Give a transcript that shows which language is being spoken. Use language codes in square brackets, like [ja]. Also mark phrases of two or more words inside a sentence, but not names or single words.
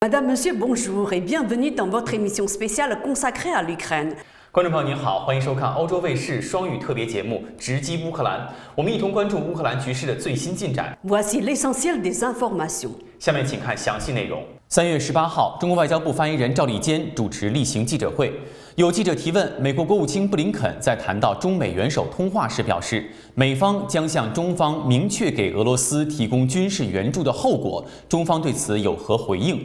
[fr] Madame, Monsieur, bonjour et bienvenue dans votre émission spéciale consacrée à l'Ukraine. [zh] 观众朋友您好，欢迎收看欧洲卫视双语特别节目《直击乌克兰》，我们一同关注乌克兰局势的最新进展。 [fr] Voici l'essentiel des informations. [zh] 下面请看详细内容。3月18号，中国外交部发言人赵立坚主持例行记者会，有记者提问，美国国务卿布林肯在谈到中美元首通话时表示，美方将向中方明确给俄罗斯提供军事援助的后果，中方对此有何回应？